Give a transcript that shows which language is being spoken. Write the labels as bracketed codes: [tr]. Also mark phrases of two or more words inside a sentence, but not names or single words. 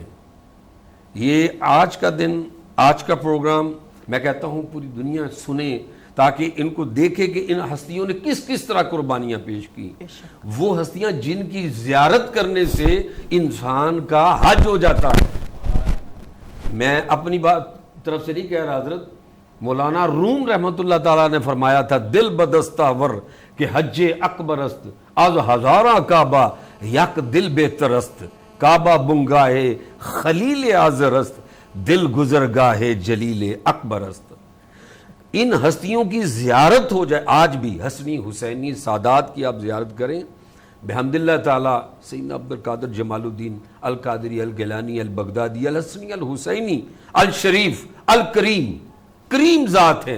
[ur] یہ آج کا دن، آج کا پروگرام میں کہتا ہوں پوری دنیا سنے تاکہ ان کو دیکھے کہ ان ہستیوں نے کس کس طرح قربانیاں پیش کی. وہ ہستیاں جن کی زیارت کرنے سے انسان کا حج ہو جاتا ہے. میں اپنی بات طرف سے نہیں کہہ رہا، حضرت مولانا روم رحمۃ اللہ تعالیٰ نے فرمایا تھا [fa] دل بدستہ ور کہ حج اکبر است از ہزاراں کعبہ یک دل بہتر است کعبہ بنگاہ خلیل آزر است دل گزرگاہ جلیل اکبر است. [ur] ان ہستیوں کی زیارت ہو جائے. آج بھی حسنی حسینی سادات کی آپ زیارت کریں [ar] بحمد اللہ تعالی. [ur] سیدنا عبد القادر جمال الدین القادری الگیلانی البغدادی الحسنی الحسینی الشریف الکریم، کریم ذات ہیں.